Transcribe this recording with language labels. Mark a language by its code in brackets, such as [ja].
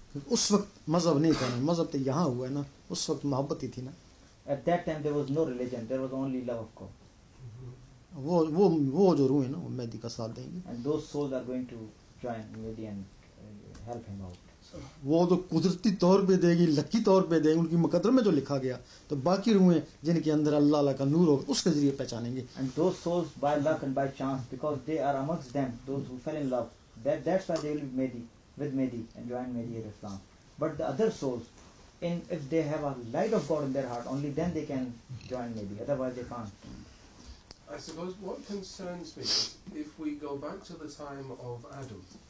[hi] उस वक्त मजहब नहीं था ना, मजहब तो यहाँ हुआ है ना, उस वक्त मोहब्बत ही थी ना. [en] At that time there was no religion, there was only love of God. [hi] वो जो रूह है ना वो मेहदी का साथ देंगे. [en] And those souls are going to join Mehdi and help him out. [hi] वो तो कुदरती तौर पे देगी, लकी तौर पे देगी, उनकी मुकद्दर में जो लिखा गया. तो बाकी रूहें जिनके अंदर अल्लाह अल्लाह का नूर होगा उसके जरिए पहचानेंगे. [en] And those souls by luck and by chance, because they are amongst them, those who fell in love, that's why they will be Mehdi, with Mehdi and join Mehdi at Islam. But the other souls, if they have a light of God in their heart, only then they can join Mehdi, otherwise they can't. I suppose what concerns me is if we go back to the time of Adam.